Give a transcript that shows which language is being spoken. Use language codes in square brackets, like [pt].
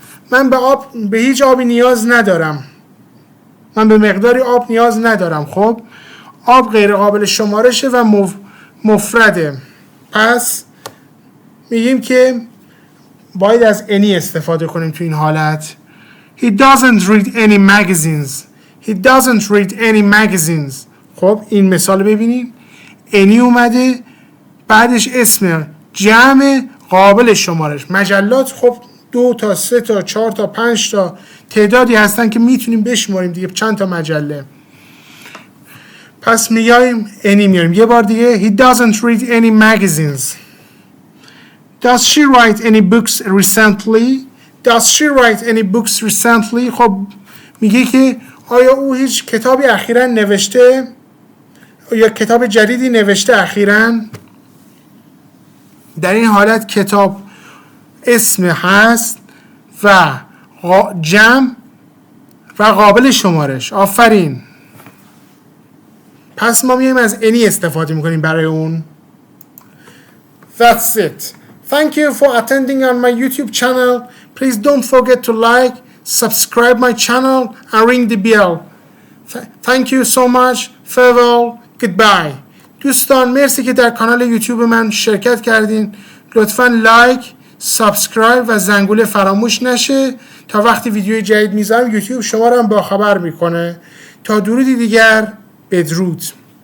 [fa] من به هیچ آبی نیاز ندارم. من به مقداری آب نیاز ندارم. خب آب غیر قابل شمارشه و مفرده. پس میگیم که باید از any استفاده کنیم تو این حالت. [en] He doesn't read any magazines. He doesn't read any magazines. [fa] خب این مثال ببینیم. any اومده بعدش اسم جمع قابل شمارش. مجلات خب 2 تا 3 تا 4 تا 5 تا تعدادی هستن که میتونیم بشماریم دیگه چند تا مجله. پس میایم any میاریم. یه بار دیگه [en] he doesn't read any magazines. Does she write any books recently? Does she write any books recently? [fa] خب میگه که آیا او هیچ کتابی اخیراً نوشته یا کتاب جدیدی نوشته اخیراً؟ در این حالت کتاب اسم هست و جمع و قابل شمارش. آفرین. پس ما میایم از any استفاده میکنیم برای اون. [en] That's it. Thank you for attending on my YouTube channel. Please don't forget to like, subscribe my channel and ring the bell. Thank you so much. Farewell. Goodbye. [fa] دوستان مرسی که در کانال یوتیوب من شرکت کردین. لطفاً لایک، سابسکرایب و زنگوله فراموش نشه تا وقتی ویدیو جدید میذارم یوتیوب شما رو هم باخبر میکنه. تا درودی دیگر، بدرود.